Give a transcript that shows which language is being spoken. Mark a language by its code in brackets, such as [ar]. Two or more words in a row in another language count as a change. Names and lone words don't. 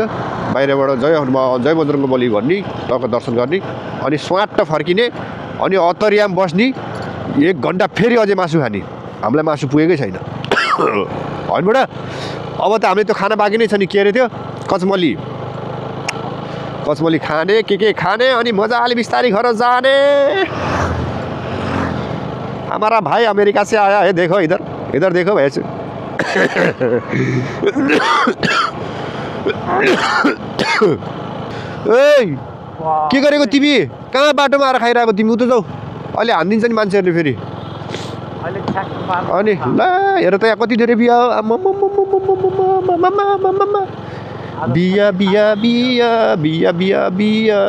[ne] बाहिरबाट जय हनुमान, जय बजरङ्गबली भन्ने, टक्क दर्शन गर्ने, अनि स्वाट्ट फर्किने, अनि अत्तरियामा बस्ने, 1 घन्टा फेरि अझै मासु खाने। हामीलाई मासु पुगेकै छैन होइन बडा। अब त हामीले त्यो खाना बाँकी नै छ नि, के अरे त्यो कचमली खाने, के खाने, अनि मजाले बिस्तारै घर जाने। [hi] हमारा भाई अमेरिका से आया है, देखो इधर देखो भाइ। [ne] के गरेको तिमी, कहाँ बाटोमा आएर खाइरहेको तिमी, उता जाऊ, अहिले हानिदिन्छ नि मान्छेहरूले फेरि। अनि ल हेर त यहाँ कति धेरै बिहा हो, बिया।